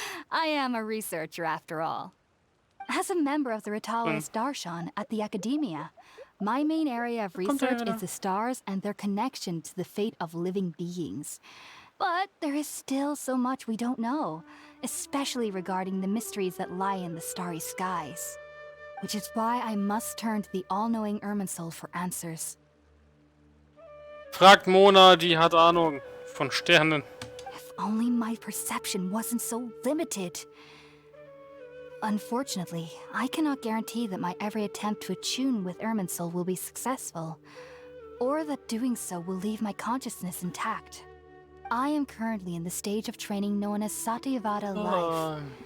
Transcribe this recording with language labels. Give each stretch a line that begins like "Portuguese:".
English: I am a researcher after all. As a member of the Ritalis Darshan at the Academia, my main area of research is the stars and their connection to the fate of living beings. But there is still so much we don't know, especially regarding the mysteries that lie in the starry skies. Which is why I must turn to the all-knowing Irminsul for answers.
German: Fragt Mona, die hat Ahnung von Sternen.
English: If only my perception wasn't so limited. Unfortunately, I cannot guarantee that my every attempt to attune with Irminsul will be successful, or that doing so will leave my consciousness intact. I am currently in the stage of training known as Satyavada life.